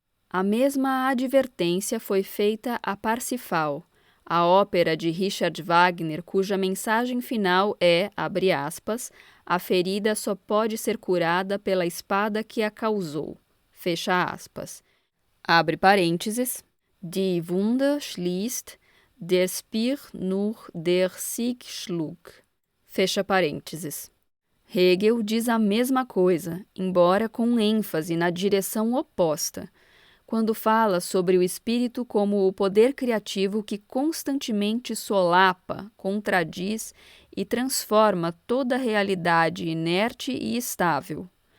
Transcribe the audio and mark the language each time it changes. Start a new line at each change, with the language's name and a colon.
Portuguese: A mesma advertência foi feita a Parsifal, a ópera de Richard Wagner, cuja mensagem final é, abre aspas, a ferida só pode ser curada pela espada que a causou. Fecha aspas. Abre parênteses.
German: Die Wunde schließt, der Speer nur der Sieg schlug.
Portuguese: Fecha parênteses. Hegel diz a mesma coisa, embora com ênfase na direção oposta, quando fala sobre o espírito como o poder criativo que constantemente solapa, contradiz e transforma toda a realidade inerte e estável.